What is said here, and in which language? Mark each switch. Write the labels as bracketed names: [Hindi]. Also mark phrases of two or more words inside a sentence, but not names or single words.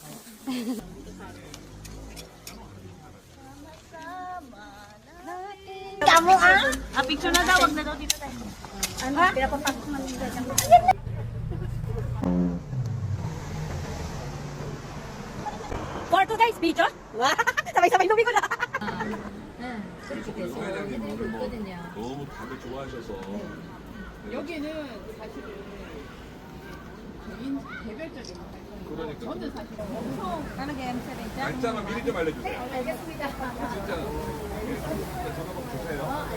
[Filipino] Kamu ah? Ah, picture na daw. Wag na daw dito tayo. Ano? Pinapapasok man nila. [English] For today's video. [Filipino] Sabay-sabay lubi ko na. [Korean] 너무 다들 좋아하셔서 여기는 사실은 개인 개별적인 그러니까 저는 사실 엄청 날짜만 미리 좀 알려주세요. 알겠습니다. 진짜 전화번호 주세요.